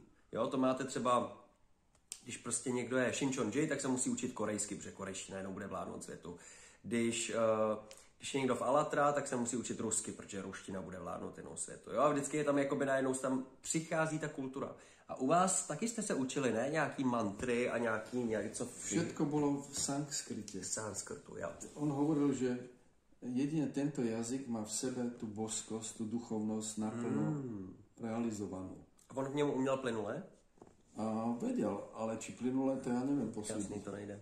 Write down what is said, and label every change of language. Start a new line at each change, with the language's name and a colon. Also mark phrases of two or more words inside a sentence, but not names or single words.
Czech: Jo, to máte třeba, když prostě někdo je Shincheonji, tak se musí učit korejsky, protože korejština jenom bude vládnout světu. Když je někdo v Alatra, tak se musí učit rusky, protože ruština bude vládnout jinou světu. Jo? A vždycky je tam jakoby najednou tam přichází ta kultura. A u vás taky jste se učili, ne? Nějaký mantry a něco...
Slovak: Všetko bolo v sanskrite.
Czech: V sanskrtu, jo.
Slovak: On hovoril, že jedine tento jazyk má v sebe tú božskosť, tú duchovnosť naplno realizovanú.
Czech: A on v něm uměl plynule?
Slovak: A vedel, ale či plynule, to ja neviem posúdiť.
Czech: Jasný, to nejde.